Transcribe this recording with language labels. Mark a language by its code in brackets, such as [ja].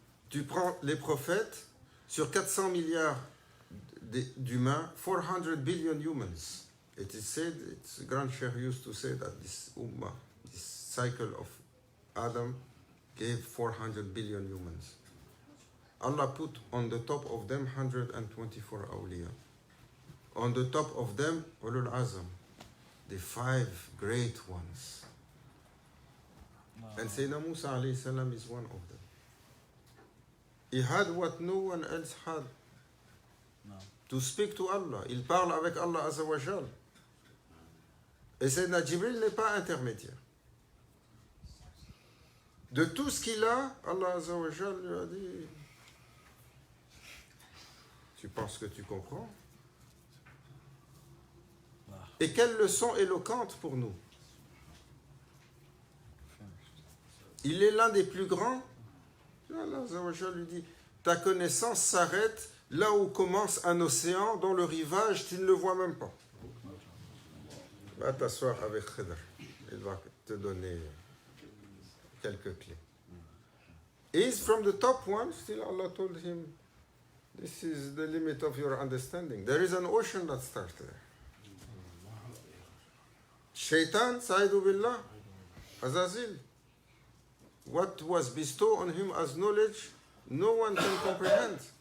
[fr] Tu prends les prophètes, sur 400 milliards d'humains, [en] 400 billion humans. It is said, its Grand Sheikh used to say that this ummah, this cycle of Adam gave 400 billion humans. Allah put on the top of them 124 awliya. On the top of them, Ulul Azam, the 5 great ones. And Sayyidina Musa alayhi salam is one of them. He had what no one else had. To speak to Allah. [fr] Il parle avec Allah Azza wa Jal. Et Sayyidina Jibril n'est pas intermédiaire. De tout ce qu'il a, Allah Azza wa Jal lui a dit, tu penses que tu comprends? Et quelle leçon éloquente pour nous. Il est l'un des plus grands. Allah Azza wa Jal lui dit, ta connaissance s'arrête là où commence un océan dont le rivage, tu ne le vois même pas. Va t'asseoir avec Khidr. Il va te donner quelques clés. [en] He's from the top one. Still Allah told him, this is the limit of your understanding. There is an ocean that starts there. Shaitan, Sa'idhu Billah, Azazil. what was bestowed on him as knowledge, no one can comprehend.